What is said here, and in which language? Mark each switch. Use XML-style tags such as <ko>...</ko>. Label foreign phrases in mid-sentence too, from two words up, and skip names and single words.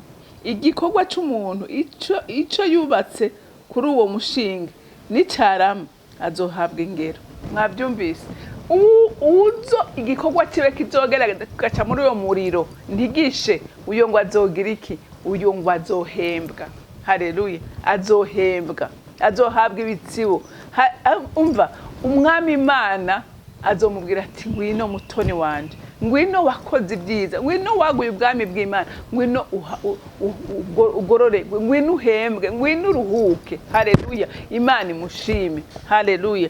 <rn>Igikorwa cy'umuntu ico yubatse kuri uwo mushinga n'icarama azohabwa ingero. Mwabyumvise? Uzo igikorwa kibe kizogerageza kugaca muri uwo muriro ntigishe, uyo ngo azogira iki? Uyo ngo azohembwa. Haleluya. Azohembwa, azohabwa ibitsibo. Umva, umwami Imana azomubwira ati ngwino mutoni wanje, ngwino wakoze ibyiza, ngwino waguye ubwami bw'Imana, ngwino ugororerwe, ngwino uhembwe, ngwino uruhuke. Haleluya. Imana imushime. Haleluya.</rn>